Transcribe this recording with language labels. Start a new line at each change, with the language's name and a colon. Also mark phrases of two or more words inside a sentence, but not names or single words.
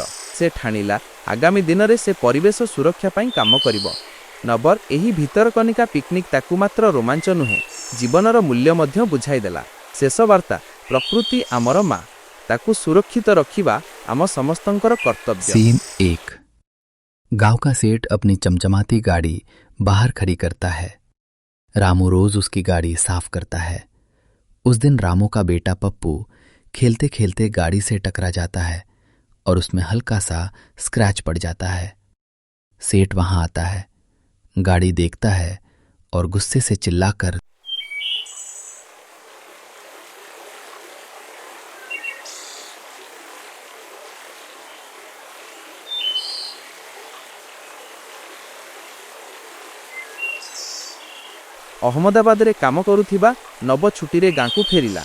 Odia: ସେ ଠାଣିଲା, ଆଗାମୀ ଦିନରେ ସେ ପରିବେଶ ସୁରକ୍ଷା ପାଇଁ କାମ କରିବ। ନବର ଏହି ଭିତରକନିକା ପିକନିକ୍ ତାକୁ ମାତ୍ର ରୋମାଞ୍ଚ ନୁହେଁ, ଜୀବନର ମୂଲ୍ୟ ମଧ୍ୟ ବୁଝାଇଦେଲା। ଶେଷ ବାର୍ତ୍ତା, ପ୍ରକୃତି ଆମର ମା, ତାକୁ ସୁରକ୍ଷିତ ରଖିବା ଆମ ସମସ୍ତଙ୍କର କର୍ତ୍ତବ୍ୟ।
Hindi: सीन 1। गांव का सेठ अपनी चमचमाती गाड़ी बाहर खड़ी करता है। रामू रोज उसकी गाड़ी साफ करता है। उस दिन रामू का बेटा पप्पू खेलते खेलते गाड़ी से टकरा जाता है और उसमें हल्का सा स्क्रैच पड़ जाता है। सेठ वहां आता है, गाड़ी देखता है और गुस्से से चिल्लाकर
Odia: ଅହମ୍ମଦାବାଦରେ କାମ କରୁଥିବା ନବ ଛୁଟିରେ ଗାଁକୁ ଫେରିଲା।